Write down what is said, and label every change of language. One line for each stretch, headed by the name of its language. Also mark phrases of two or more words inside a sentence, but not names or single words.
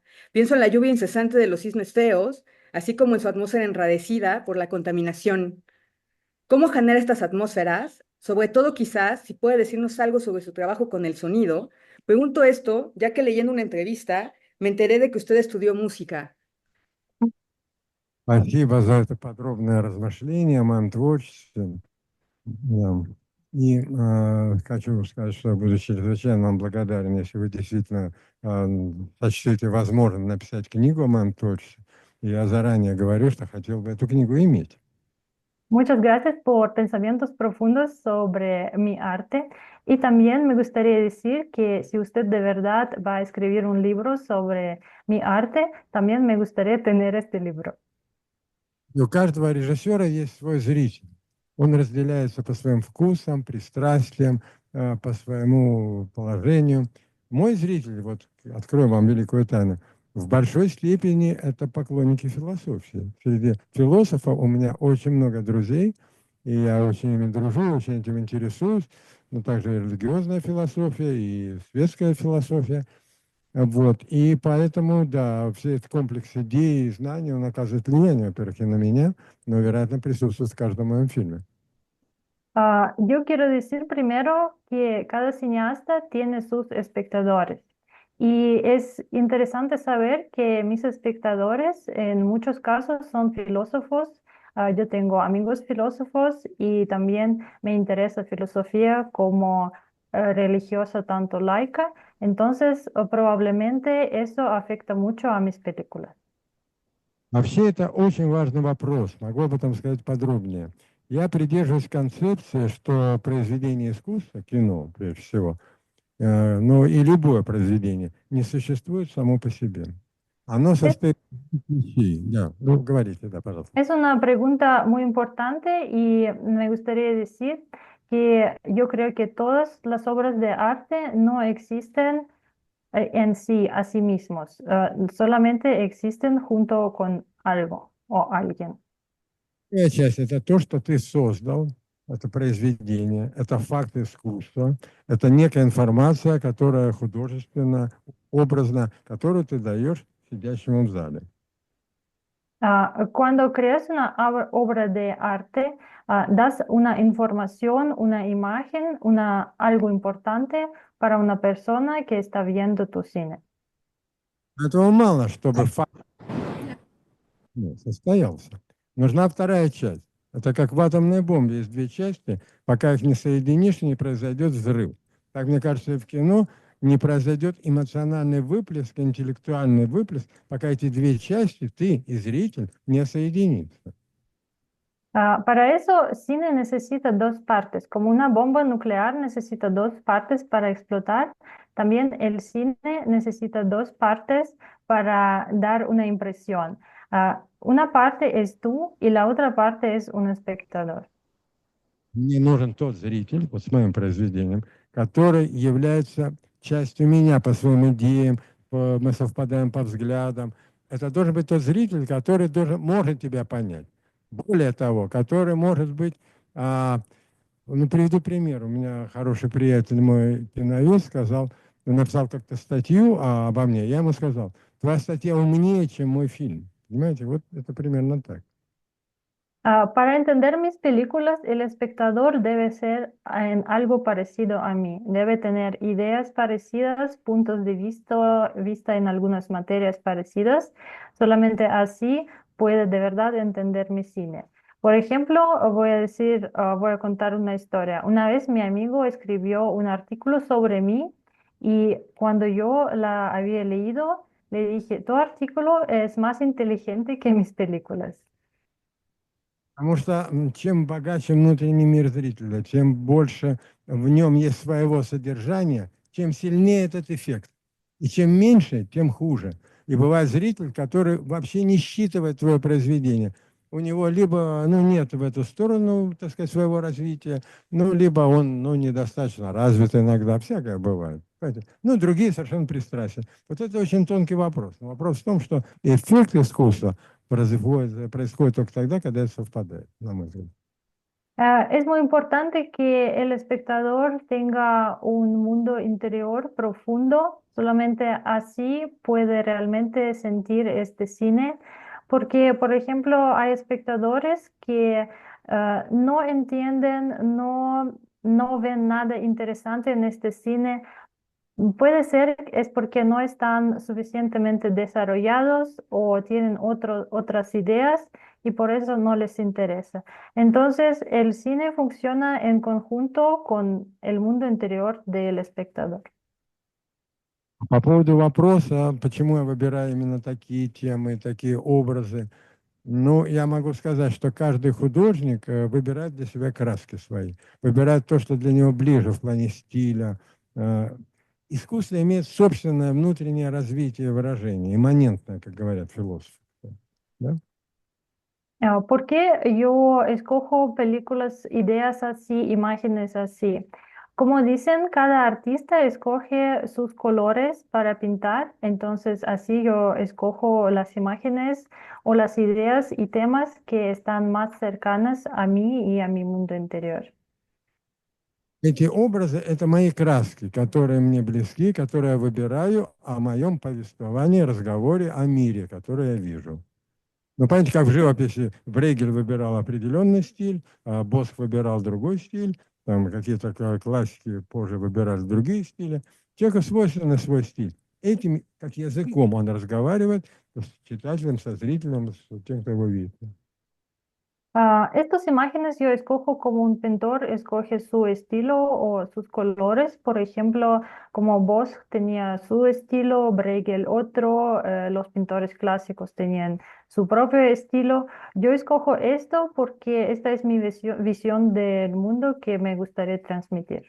Spanish: Pienso en la lluvia incesante de los cisnes feos, así como en su atmósfera enradecida por la contaminación. ¿Cómo genera estas atmósferas? Sobre todo, quizás, si puede decirnos algo sobre su trabajo con el sonido. Pregunto esto, ya que leyendo una entrevista me enteré de que usted estudió música.
Russian: Спасибо за это подробное размышление о моем творчестве. Да. И хочу сказать, что буду чрезвычайно вам благодарен, если вы действительно сочтете возможным написать книгу о моем творчестве. И я заранее говорю, что хотел бы эту книгу иметь.
Spanish: Muchas gracias por pensamientos profundos sobre mi arte. Y también me gustaría decir que si usted de verdad va a escribir un libro sobre mi arte, también me gustaría tener este libro.
Russian: И у каждого режиссера есть свой зритель. Он разделяется по своим вкусам, пристрастиям, по своему положению. Мой зритель, вот открою вам великую тайну, в большой степени это поклонники философии. Среди философов у меня очень много друзей, и я очень ими дружу, очень этим интересуюсь, но также и религиозная философия, и светская философия. Вот. И поэтому, да, все этот комплекс идей и знаний, он оказывает влияние, во-первых, и на меня, но, вероятно, присутствует в каждом моем фильме.
Spanish: Yo quiero decir primero que cada cineasta tiene sus espectadores y es interesante saber que mis espectadores en muchos casos son filósofos. Yo tengo amigos filósofos y también me interesa filosofía como religiosa, tanto laica. Entonces, probablemente eso afecta mucho a mis películas.
Russian: Вообще, это очень важный вопрос. Могу об этом сказать подробнее. Я придерживаюсь концепции, что произведение искусства, кино, прежде всего, но и любое произведение не существует само по себе. Оно состоит из вещей. Да, ну, говорите, да, пожалуйста.
Spanish: Es una pregunta muy importante y me gustaría decir que yo creo que todas las obras de arte no existen en sí, a sí mismos, solamente existen junto con algo o alguien.
Russian: Первая часть – это то, что ты создал, это произведение, это факт искусства, это некая информация, которая художественно, образно, которую ты даешь сидящему в зале.
Spanish: Cuando creas una obra de arte, das una información, una imagen, algo importante para una persona que está viendo tu cine.
Russian: Этого мало, чтобы факт состоялся. Нужна вторая часть. Это как в атомной бомбе есть две части, пока их не соединишь, не произойдет взрыв. Так, мне кажется, и в кино не произойдет эмоциональный выплеск, интеллектуальный выплеск, пока эти две части, ты и зритель, не соединятся.
Spanish: Para eso, cine necesita dos partes. Como una bomba nuclear necesita dos partes para explotar, también el cine necesita dos partes para dar una impresión. Una parte es tú y la otra parte es un espectador.
Russian: Мне нужен тот зритель, вот с моим произведением, который является частью меня по своим идеям, мы совпадаем по взглядам. Это должен быть тот зритель, который может тебя понять. Более того, который может быть, ну, приведу пример. У меня хороший приятель, мой киновед, сказал, он написал как-то статью обо мне, я ему сказал, твоя статья умнее, чем мой фильм. Понимаете, вот это примерно так.
Spanish: Para entender mis películas, el espectador debe ser en algo parecido a mí, debe tener ideas parecidas, puntos de vista en algunas materias parecidas. Solamente así puede de verdad entender mi cine. Por ejemplo, voy a contar una historia. Una vez mi amigo escribió un artículo sobre mí y cuando yo la había leído, le dije, tu artículo es más inteligente que mis películas.
Russian: Потому что чем богаче внутренний мир зрителя, чем больше в нем есть своего содержания, тем сильнее этот эффект. И чем меньше, тем хуже. И бывает зритель, который вообще не считывает твое произведение. У него либо нет в эту сторону, так сказать, своего развития, либо он недостаточно развит иногда. Всякое бывает. Другие совершенно пристрастия. Вот это очень тонкий вопрос. Но вопрос в том, что эффект искусства происходит только тогда, когда это совпадает, на мой взгляд.
Spanish: Es muy importante que el espectador tenga un mundo interior profundo, solamente así puede realmente sentir este cine, porque, por ejemplo, hay espectadores que no entienden, no ven nada interesante en este cine. Puede ser es porque no están suficientemente desarrollados o tienen otras ideas y por eso no les interesa. Entonces, el cine funciona en conjunto con el mundo interior del espectador.
Russian: По поводу вопроса, почему я выбираю именно такие темы, такие образы, ну, я могу сказать, что каждый художник выбирает для себя краски свои, выбирает то, что для него ближе в плане стиля. Э, Искусство имеет собственное внутреннее развитие выражения, имманентное, как говорят философы. Да?
Spanish: ¿Por qué yo escojo películas, ideas así, imágenes así? Como dicen, cada artista escoge sus colores para pintar, entonces así yo escojo las imágenes o las ideas y temas que están más cercanas a mí y a mi mundo interior.
Russian: Эти образы– это мои краски, которые мне близки, которые я выбираю о моем повествовании, разговоре о мире, который я вижу. Ну, понимаете, как в живописи Брейгель выбирал определенный стиль, а Босх выбирал другой стиль, там какие-то классики позже выбирали другие стили. Человеку свойственный свой стиль. Этим, как языком он разговаривает с читателем, со зрителем, с тем, кто его видит.
Spanish: Estas imágenes yo escojo como un pintor escoge su estilo o sus colores. Por ejemplo, como Bosch tenía su estilo, Bruegel otro, los pintores clásicos tenían su propio estilo. Yo escojo esto porque esta es mi visión del mundo que me gustaría transmitir.